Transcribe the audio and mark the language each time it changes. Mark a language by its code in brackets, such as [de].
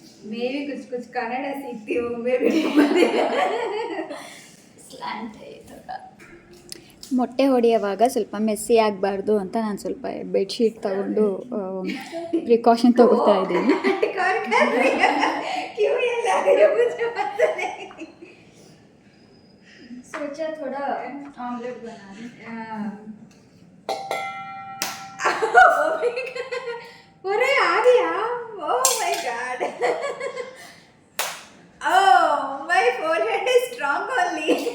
[hi] मैं भी कुछ कुछ कन्नड़ सीखती हूँ, मैं भी [kn] ಸ್ಲ್ಯಾಂಟ್ ಮೊಟ್ಟೆ ಹೊಡೆಯುವಾಗ ಸ್ವಲ್ಪ ಮೆಸ್ಸಿ ಆಗಬಾರ್ದು ಅಂತ ನಾನು ಸ್ವಲ್ಪ ಬೆಡ್ಶೀಟ್ ತಗೊಂಡು ಪ್ರಿಕಾಷನ್ ತಗೋತಾ ಇದ್ದೀನಿ. [hi] कौन कर रही है? क्यों ये लग रही है मुझे पता नहीं। सोचा थोड़ा ऑमलेट बना दूं. अरे आ गया, [en] Oh my God, oh my forehead is strong only.